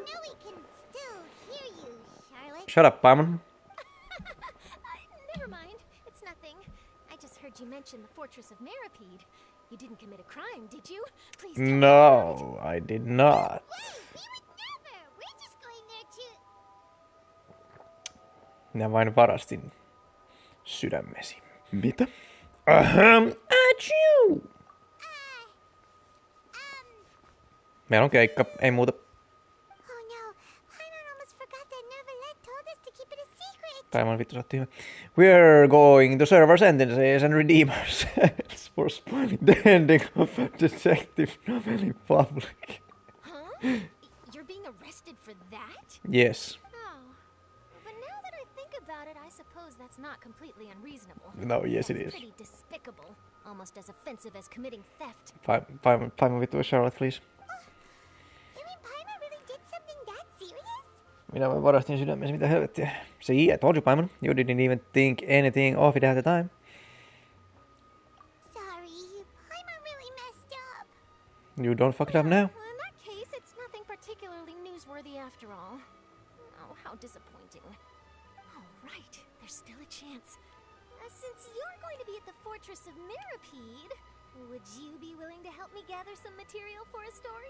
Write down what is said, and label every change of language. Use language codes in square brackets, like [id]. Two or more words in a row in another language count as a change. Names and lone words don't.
[en] You know we can still hear you, Charlotte. Shut up, Paimon. Never mind. It's nothing. I just heard you mention the fortress of Mirapede. You didn't commit a crime, did you? Please tell me about it. No, I did not. Wait, we would never. We're just going there to... [fi] Minä vain varastin sydämesi. Mitä? Ahem, achoo! Meillä on keikka, ei muuta. [en] Oh no, Paimon almost forgot that Neverlet told us to keep it a secret. [fi] Paimon vittu saatti hyvä. [en] We're going to serve our sentences and redeem ourselves for spoiling the ending of Detective Novel in public. Huh? You're being arrested for that? Yes. Oh. But now that I think about it, I suppose that's not completely unreasonable. No, yes it That's is. pretty despicable. Almost as offensive as committing theft. Paimon vittu Charlotte, please. You mean Paimon really did something that serious? [fi] Minä vain varastin sydämesi, mitä helvettiä. [en] See, I told you, Paimon. You didn't even think anything of it at the time. Sorry, Paimon really messed up. You don't fuck it up now. Well, in that case, it's nothing particularly newsworthy after all. Oh, how disappointing. All right, there's still a chance. Since you're going to be at the fortress of Mirapede, would you be willing to help me gather some material for a story?